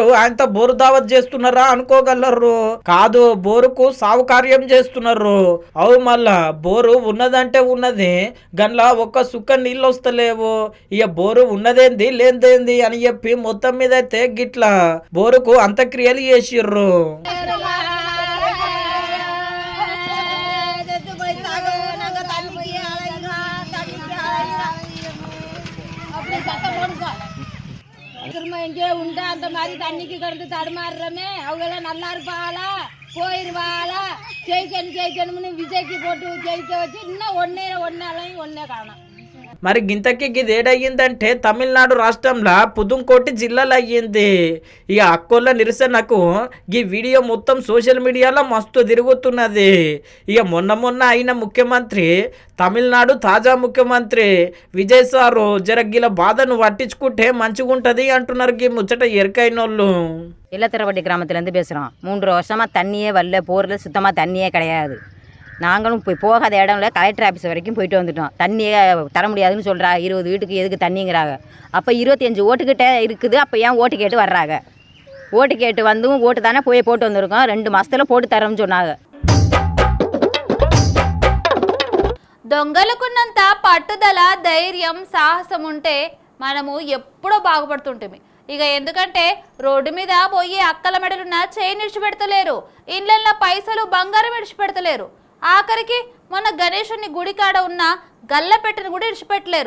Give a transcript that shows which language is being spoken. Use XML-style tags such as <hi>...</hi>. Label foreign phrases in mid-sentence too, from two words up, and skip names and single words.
<te>ఆయనతో బోరు దావత్ చేస్తున్నారా అనుకోగలరు, కాదు బోరుకు సావు కార్యం చేస్తున్నారు. అవు మళ్ళా బోరు ఉన్నదంటే ఉన్నది, గన్లా ఒక్క సుక్క నీళ్ళు వస్తలేవు. ఇక బోరు ఉన్నదేంది లేనిదేంది అని చెప్పి మొత్తం మీద అయితే గిట్లా బోరుకు అంత క్రియలు చేసిర్రు.</te> <ta>இங்கே உண்டா அந்த மாதிரி தண்ணிக்கு கிடந்து தடுமாறுறமே அவங்க நல்லா இருப்பாளா போயிருவாளா ஜெயிக்கணும்னு விஜய்க்கு போட்டு ஜெயிக்க வச்சு இன்னும் ஒன்னே காணும்.</ta> <te>మరి గింతకి గిది ఏడయ్యిందంటే తమిళనాడు రాష్ట్రంలో పుదుంకోటి జిల్లాలో అయ్యింది. ఇక అక్కోళ్ళ నిరసనకు ఈ వీడియో మొత్తం సోషల్ మీడియాలో మస్తు తిరుగుతున్నది. ఇక మొన్న అయిన ముఖ్యమంత్రి, తమిళనాడు తాజా ముఖ్యమంత్రి విజయ్ సారు జరగిల బాధను పట్టించుకుంటే మంచిగుంటది అంటున్నారు గీ ముచ్చట ఎరకైనోళ్ళు.</te> <ta>இல்லத்திரவட்டி கிராமத்துலேருந்து பேசுகிறோம். 3 வருஷமாக தண்ணியே வரல, போரில் சுத்தமாக தண்ணியே கிடையாது. நாங்களும் போகாத இடம்ல</ta> <en>collector office</en> <ta>வரைக்கும் போயிட்டு வந்துட்டோம். தண்ணியே தர முடியாதுன்னு சொல்கிறா. 20 வீட்டுக்கு எதுக்கு தண்ணிங்கிறாங்க. அப்போ 25 ஓட்டுக்கிட்ட இருக்குது, அப்போ ஏன் ஓட்டு கேட்டு வர்றாங்க? ஓட்டு கேட்டு வந்தும் ஓட்டு தானே போட்டு வந்திருக்கோம். 2 மாதத்தில் போட்டு தரோம்னு சொன்னாங்க.</ta> <te>దొంగలకున్నంత పట్టుదల, ధైర్యం, సాహసం ఉంటే మనము ఎప్పుడో బాగుపడుతుంటాము. ఇక ఎందుకంటే రోడ్డు మీద పోయి అక్కల మెడలున్న చైన్ ఇడిచిపెడతలేరు, ఇళ్ళల్లో పైసలు బంగారం ఇడిచిపెడతలేరు, ఆఖరికి మొన్న గణేశుని గుడికాడ ఉన్న గల్లపెట్టెను కూడా ఇడిచిపెట్టలేరు.</te>